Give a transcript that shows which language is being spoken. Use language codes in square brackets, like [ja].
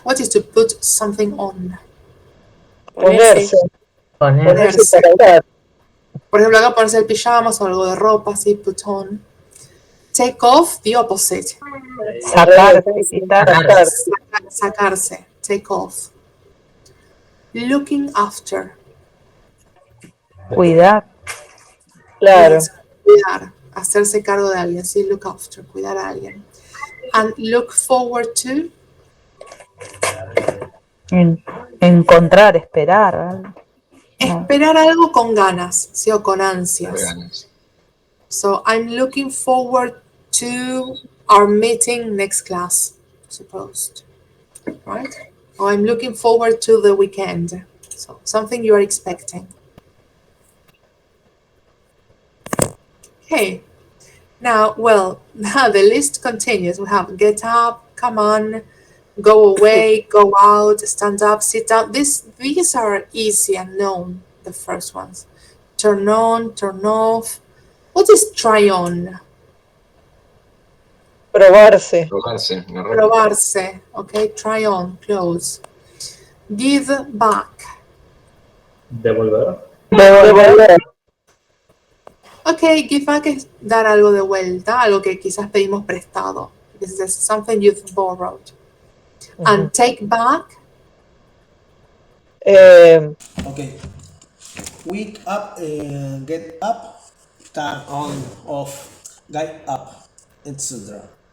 [en] What is to put something on? [es] Ponerse. Ponerse para hablar. Por ejemplo, acá ponerse el pijamas o algo de ropa, sí, put on. [en] Take off, the opposite. [es] sacar, quitar, [en] Sacarse, take off. Looking after. [es] cuidar, Claro. Cuidar, hacerse cargo de alguien, sí, look after, cuidar a alguien. [en] And look forward to. [es] encontrar, esperar. Esperar algo con ganas, ¿sí? O con ansias. [en] So, I'm looking forward to our meeting next class, supposed, right? Or I'm looking forward to the weekend. So, something you are expecting. Okay. Now, well, now the list continues. We have get up, come on, go away, go out, stand up, sit down. These are easy and known, the first ones. Turn on, turn off. What is try on? [es] Probarse. Probarse. [en] Probarse, okay, try on, close. Give back. [es] devolver. Devolver. Okay, give back es dar algo de vuelta, algo que quizás pedimos prestado. [en] This is something you've borrowed. And take back. Okay. Wake up, get up, turn on, off, get up, etc.